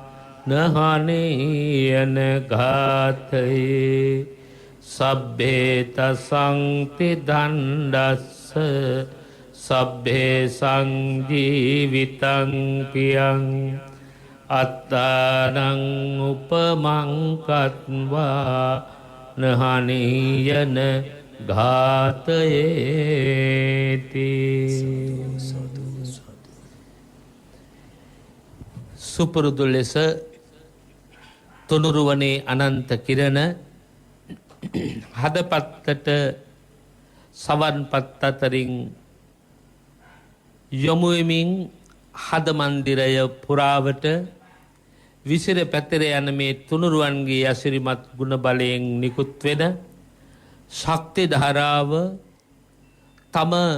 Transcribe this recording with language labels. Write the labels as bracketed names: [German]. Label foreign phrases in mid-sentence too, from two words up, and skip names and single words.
[Pali] නහනේයන ඝාතයේ සබ්බේ තසංති දණ්ඩස්ස සබ්බේ සංජීවිතං කියං අත්තානං උපමං කତ୍වා නහනේයන [Sinhala] ඝාතයේති සුපුරුදු ලෙස තුනුරුවනේ අනන්ත කිරණ හදපත්තට සවන්පත් අතරින් යොමුවෙමින් හද මන්දිරය පුරාවට විසිර පැතිර යන මේ තුනුරුවන්ගේ ඇසිරිමත් ගුණ බලයෙන් නිකුත් වෙන ශක්ති ධාරාව තම